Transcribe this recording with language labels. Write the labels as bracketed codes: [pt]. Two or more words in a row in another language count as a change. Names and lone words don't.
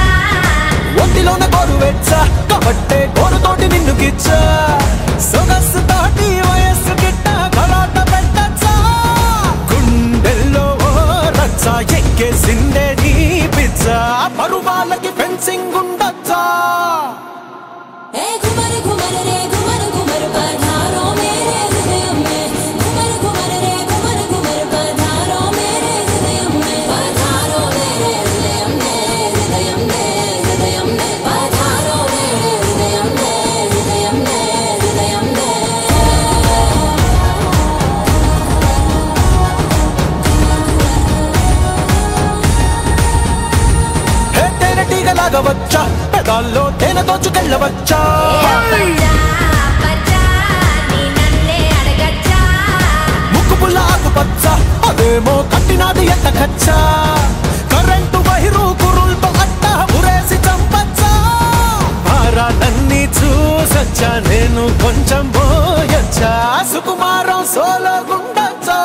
[te] ఒంటిలోన గోరు వెచ్చా కాబట్టే గోరుతోటి నిన్ను గిచ్చా సొగసు తోటి వయస్సు గిట్ట గలాట పెట్టచ్చా గుండెల్లో ఓ రచ్చ ఎక్కేసిందే నీ పిచ్చ పరువాలకి ఫెన్సింగ్ ఉండచ్చా [hi] ఏ घुमर घुमर रे घुमर घुमर पधारो मेरे हृदय में घुमर घुमर रे घुमर घुमर पधारो मेरे हृदय में पधारो मेरे हृदय में हृदय में हृदय में पधारो मेरे हृदय में हृदय में हृदय में [te] హే తేనెటీగలాగా వచ్చా పెదాల్లో తేనె దోచుకెళ్ళవచ్చా ముక్కు పుల్ల ఆకుపచ్చ అదేమో కట్టినాది ఎంత ఖచ్చా కరెంటు వైరు కురుల్తో అట్ట ఉరేసి చంపచ్చా భారాలన్నీ చూసొచ్చా నేను కొంచెం పోయొచ్చా సుకుమారం సోలో గుండచ్చా